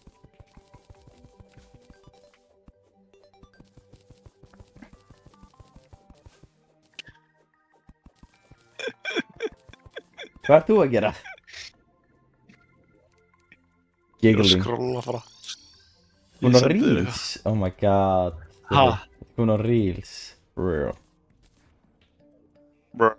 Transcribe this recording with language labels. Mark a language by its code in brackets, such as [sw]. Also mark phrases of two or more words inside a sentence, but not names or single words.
[is] Hvað ert þú að gera? [en] Giggling. [is] Skrolla bara. Hún á Ég sendi þér [en] Reels? Oh my god. [is] Ha? Hún á Reels. Bruh. Brr.